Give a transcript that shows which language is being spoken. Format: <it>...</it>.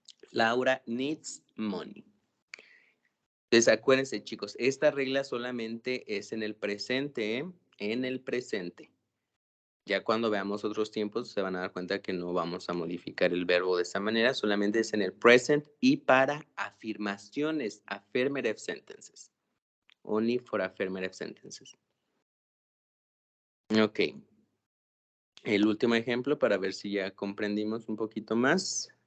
<en>Laura needs money.</en> <es>Entonces, acuérdense, chicos, esta regla solamente es en el presente, ¿eh? En el presente. Ya cuando veamos otros tiempos se van a dar cuenta que no vamos a modificar el verbo de esa manera, solamente es en el present y para afirmaciones,</es> <en>affirmative sentences. Only for affirmative sentences. Ok.</en> <es>El último ejemplo para ver si ya comprendimos un poquito más.</es>